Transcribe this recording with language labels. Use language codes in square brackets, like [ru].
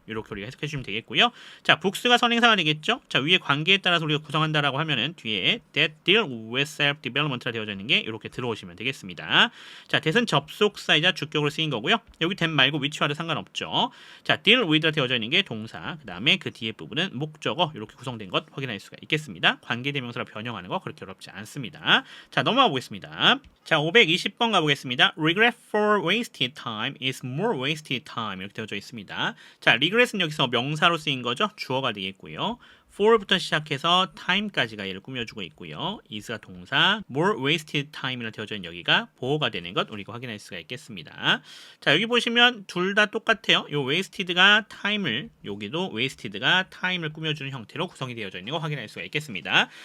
[ko] 이렇게 우리가 해석해 주시면 되겠고요. 자, books가 선행사가 되겠죠. 자, 위에 관계에 따라서 우리가 구성한다라고 하면은 뒤에 that deal with self-development 라 되어져 있는 게 이렇게 들어오시면 되겠습니다. 자, that은 접속사이자 주격으로 쓰인 거고요. 여기 that 말고 위치와도 상관없죠. 자, deal with 라 되어져 있는 게 동사, 그 다음에 그 뒤에 부분은 목적어, 이렇게 구성된 것 확인할 수가 있겠습니다. 관계대명사로 변형하는 거 그렇게 어렵지 않습니다. 자, 넘어가 보겠습니다. 자, 520번 가보겠습니다. [en] Regret for wasted time is more wasted time 이렇게 되어져 있습니다. [ko] 자, regret은 여기서 명사로 쓰인 거죠. 주어가 되겠고요. for부터 시작해서 time까지가 얘를 꾸며주고 있고요. is가 동사, more wasted time 이라 되어져 있는 여기가 보어가 되는 것 우리가 확인할 수가 있겠습니다. 자, 여기 보시면 둘 다 똑같아요. 요 wasted가 time을, 여기도 wasted가 time을 꾸며주는 형태로 구성이 되어져 있는 거 확인할 수가 있겠습니다.